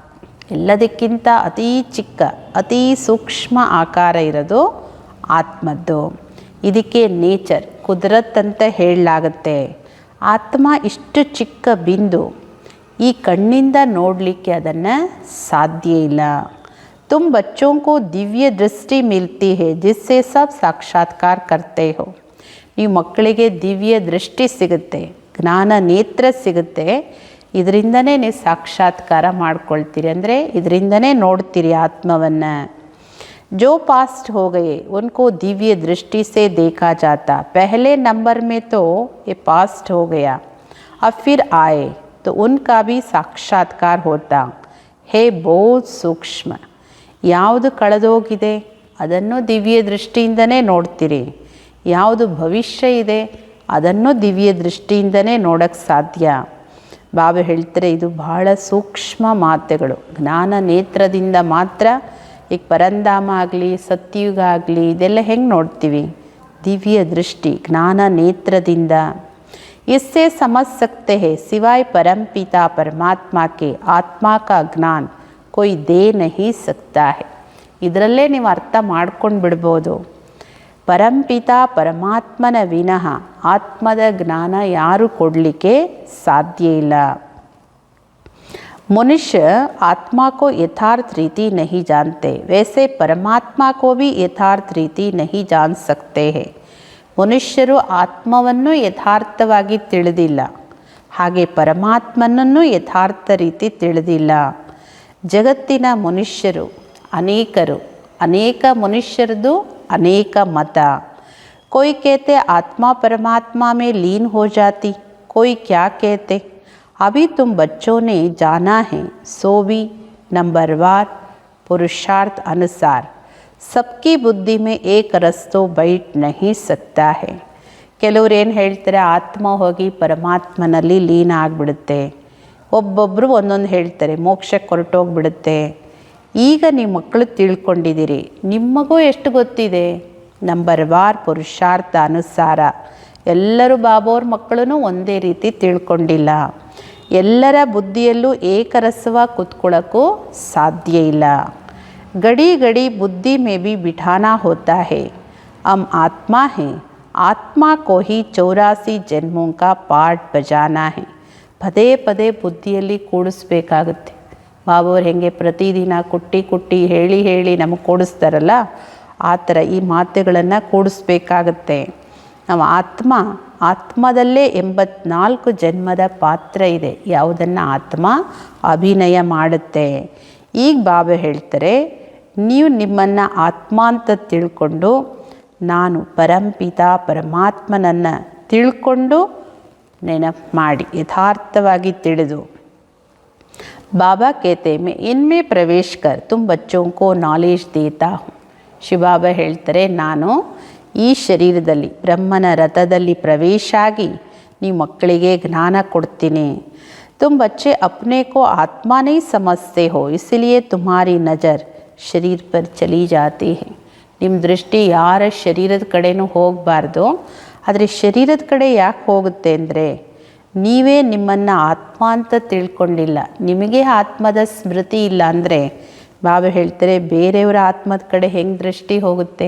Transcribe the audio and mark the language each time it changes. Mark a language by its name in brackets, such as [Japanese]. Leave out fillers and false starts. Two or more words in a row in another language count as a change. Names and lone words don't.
[Kannada] ಎಲ್ಲದಕ್ಕಿಂತ ಅತೀ ಚಿಕ್ಕ ಅತೀ ಸೂಕ್ಷ್ಮ ಆಕಾರ ಇರೋದು ಆತ್ಮದ್ದು. ಇದಕ್ಕೆ ನೇಚರ್, ಕುದರತ್ ಅಂತ ಹೇಳಲಾಗುತ್ತೆ. ಆತ್ಮ ಇಷ್ಟು ಚಿಕ್ಕ ಬಿಂದು, ಈ ಕಣ್ಣಿಂದ ನೋಡಲಿಕ್ಕೆ ಅದನ್ನು ಸಾಧ್ಯ ಇಲ್ಲ. [Hindi] तुम बच्चों को दिव्य दृष्टि मिलती है जिससे सब साक्षात्कार करते हो. [Kannada] ನೀವು ಮಕ್ಕಳಿಗೆ ದಿವ್ಯ ದೃಷ್ಟಿ ಸಿಗುತ್ತೆ, ಜ್ಞಾನ ನೇತ್ರ ಸಿಗುತ್ತೆ. ಇದರಿಂದನೇ ನೀವು ಸಾಕ್ಷಾತ್ಕಾರ ಮಾಡ್ಕೊಳ್ತೀರಿ, ಅಂದರೆ ಇದರಿಂದನೇ ನೋಡ್ತೀರಿ ಆತ್ಮವನ್ನು. [Hindi] जो पास्ट हो गए उनको दिव्य दृष्टि से देखा जाता. पहले नंबर में तो ये पास्ट हो गया, अब फिर आए तो उनका भी साक्षात्कार होता है. बहुत सूक्ष्ಮ. [Kannada] ಯಾವುದು ಕಳೆದೋಗಿದೆ ಅದನ್ನು ದಿವ್ಯ ದೃಷ್ಟಿಯಿಂದನೇ ನೋಡ್ತೀರಿ, ಯಾವುದು ಭವಿಷ್ಯ ಇದೆ ಅದನ್ನು ದಿವ್ಯ ದೃಷ್ಟಿಯಿಂದನೇ ನೋಡೋಕ್ಕೆ ಸಾಧ್ಯ. ಬಾಬಾ ಹೇಳ್ತಾರೆ, ಇದು ಬಹಳ ಸೂಕ್ಷ್ಮ ಮಾತುಗಳು. ಜ್ಞಾನ ನೇತ್ರದಿಂದ ಮಾತ್ರ. ಈಗ ಪರಂಧಾಮ ಆಗಲಿ ಸತ್ಯುಗ ಆಗಲಿ ಇದೆಲ್ಲ ಹೆಂಗೆ ನೋಡ್ತೀವಿ? ದಿವ್ಯ ದೃಷ್ಟಿ, ಜ್ಞಾನ ನೇತ್ರದಿಂದ. [Hindi] इससे समझ सकते हैं सिवाय परमपिता परमात्मा के आत्मा का ज्ञान कोई दे नहीं सकता है. [Kannada] ಇದರಲ್ಲೇ ನೀವು ಅರ್ಥ ಮಾಡ್ಕೊಂಡು ಬಿಡ್ಬೋದು. ಪರಂಪಿತ ಪರಮಾತ್ಮನ ವಿನಃ ಆತ್ಮದ ಜ್ಞಾನ ಯಾರು ಕೊಡಲಿಕ್ಕೆ ಸಾಧ್ಯ ಇಲ್ಲ. [Hindi] मनुष्य आत्मा को यथार्थ रीति नहीं जानते, वैसे परमात्मा को भी यथार्थ रीति नहीं जान सकते हैं. [Kannada] ಮನುಷ್ಯರು ಆತ್ಮವನ್ನು ಯಥಾರ್ಥವಾಗಿ ತಿಳಿದಿಲ್ಲ, ಹಾಗೆ ಪರಮಾತ್ಮನನ್ನು ಯಥಾರ್ಥ ರೀತಿ ತಿಳಿದಿಲ್ಲ. ಜಗತ್ತಿನ ಮನುಷ್ಯರು ಅನೇಕರು, ಅನೇಕ ಮನುಷ್ಯರದು ಅನೇಕ ಮತ. [Hindi] कोई कहते आत्मा परमात्मा में लीन हो जाती, कोई क्या कहते अभी तुम बच्चों ने जाना है सो भी नंबरवार पुरुषार्थ अनुसार सबकी बुद्धि में एक रस तो बैठ नहीं सकता है. [Kannada] ಕೆಲವರು ಏನು ಹೇಳ್ತಾರೆ, ಆತ್ಮ ಹೋಗಿ ಪರಮಾತ್ಮನಲ್ಲಿ ಲೀನ ಆಗಿಬಿಡುತ್ತೆ. ಒಬ್ಬೊಬ್ಬರು ಒಂದೊಂದು ಹೇಳ್ತಾರೆ, ಮೋಕ್ಷಕ್ಕೆ ಹೊರಟೋಗ್ಬಿಡುತ್ತೆ. ಈಗ ನೀವು ಮಕ್ಕಳು ತಿಳ್ಕೊಂಡಿದ್ದೀರಿ, ನಿಮಗೂ ಎಷ್ಟು ಗೊತ್ತಿದೆ? ನಂಬರ್ವಾರ್ ಪುರುಷಾರ್ಥ ಅನುಸಾರ. ಎಲ್ಲರೂ ಬಾಬೋರ ಮಕ್ಕಳೂ ಒಂದೇ ರೀತಿ ತಿಳ್ಕೊಂಡಿಲ್ಲ. ಎಲ್ಲರ ಬುದ್ಧಿಯಲ್ಲೂ ಏಕರಸವಾಗಿ ಕೂತ್ಕೊಳ್ಳೋಕ್ಕೂ ಸಾಧ್ಯ ಇಲ್ಲ. [Hindi] घड़ी घड़ी बुद्धि में भी बिठाना होता है. हम आत्मा हैं, आत्मा को ही 84 जन्मों का पाठ बजाना है. [Kannada] ಪದೇ ಪದೇ ಬುದ್ಧಿಯಲ್ಲಿ ಕೂಡಿಸ್ಬೇಕಾಗುತ್ತೆ. ಬಾಬೋರು ಹೆಂಗೆ ಪ್ರತಿದಿನ ಕುಟ್ಟಿ ಕುಟ್ಟಿ ಹೇಳಿ ಹೇಳಿ ನಮಗೆ ಕೂಡಿಸ್ತಾರಲ್ಲ, ಆ ಥರ ಈ ಮಾತುಗಳನ್ನು ಕೂಡಿಸ್ಬೇಕಾಗತ್ತೆ. ನಾವು ಆತ್ಮದಲ್ಲೇ 84 ಜನ್ಮದ ಪಾತ್ರ ಇದೆ, ಯಾವುದನ್ನು ಆತ್ಮ ಅಭಿನಯ ಮಾಡುತ್ತೆ. ಈಗ ಬಾಬಾ ಹೇಳ್ತಾರೆ, ನೀವು ನಿಮ್ಮನ್ನು ಆತ್ಮ ಅಂತ ತಿಳ್ಕೊಂಡು ನಾನು ಪರಂಪಿತ ಪರಮಾತ್ಮನನ್ನು ತಿಳ್ಕೊಂಡು ನೆನಪು ಮಾಡಿ ಯಥಾರ್ಥವಾಗಿ ತಿಳಿದು [Hindi] बाबा कहते मैं इनमें प्रवेश कर तुम बच्चों को नॉलेज देता हूँ. [Kannada] ಶಿವಬಾಬಾ ಹೇಳ್ತಾರೆ, ನಾನು ಈ ಶರೀರದಲ್ಲಿ ಬ್ರಹ್ಮನ ರಥದಲ್ಲಿ ಪ್ರವೇಶ ಆಗಿ ನೀವು ಮಕ್ಕಳಿಗೆ ಜ್ಞಾನ ಕೊಡ್ತೀನಿ. [Hindi] तुम बच्चे अपने को आत्मा नहीं समझते हो, इसलिए तुम्हारी नज़र शरीर पर चली जाती है. [Kannada] ನಿಮ್ಮ ದೃಷ್ಟಿ ಯಾರ ಶರೀರದ ಕಡೆನೂ ಹೋಗಬಾರ್ದು, ಆದರೆ ಶರೀರದ ಕಡೆ ಯಾಕೆ ಹೋಗುತ್ತೆ ಅಂದರೆ ನೀವೇ ನಿಮ್ಮನ್ನು ಆತ್ಮ ಅಂತ ತಿಳ್ಕೊಂಡಿಲ್ಲ. ನಿಮಗೆ ಆತ್ಮದ ಸ್ಮೃತಿ ಇಲ್ಲ ಅಂದರೆ ಬಾಬಾ ಹೇಳ್ತಾರೆ ಬೇರೆಯವರ ಆತ್ಮದ ಕಡೆ ಹೆಂಗೆ ದೃಷ್ಟಿ ಹೋಗುತ್ತೆ.